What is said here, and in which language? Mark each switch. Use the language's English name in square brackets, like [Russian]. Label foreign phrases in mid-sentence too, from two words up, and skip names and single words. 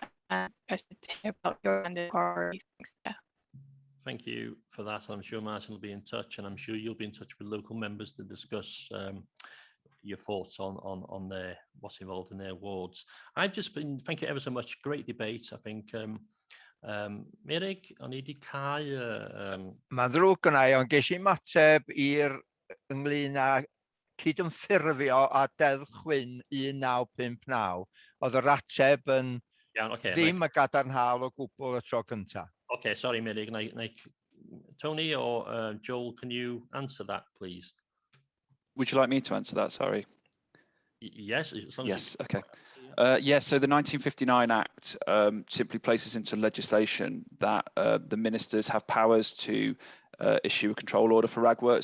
[English] About your abandoned quarries. Thank you for that. I'm sure Martin will be in touch, and I'm sure you'll be in touch with local members to discuss your thoughts on their what's involved in their wards. I've just been, thank you ever so much, great debate. I think [Welsh] Merig, o'n i 'di cau Mae'n ddrwg gynna i, ond ges i mateb ynglyn â cydymffurfio a Deddf Chwyn 1959. Oedd yr ateb yn ddim y gadarnhaol o gwbl y tro cynta. [English] Okay, sorry, Merig. Tony or Joel, can you answer that, please? Would you like me to answer that? Sorry. Yes. Yes. Okay. Yes. So the 1959 Act simply places into legislation that the ministers have powers to issue a control order for ragwort.